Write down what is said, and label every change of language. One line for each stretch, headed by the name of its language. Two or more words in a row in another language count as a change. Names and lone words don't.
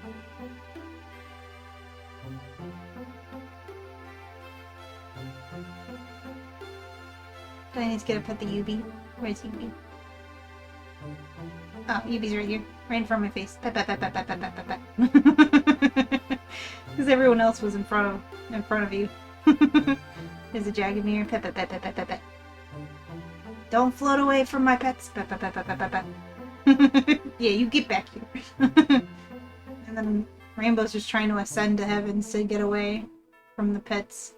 English: Do I need to get a pet the yuubi? Where's yuubi? Oh, yuubi's right here. Right in front of my face. Pet, pet, pet, pet, pet, pet, pet, pet, pet. Because everyone else was in front of you. There's a Jagamir. Pet, pet, pet, pet, pet, pet, pet. Don't float away from my pets. Pet, pet, pet, pet, pet, pet, pet. Yeah, you get back here. And then Rainbow's just trying to ascend to heavens to get away from the pets.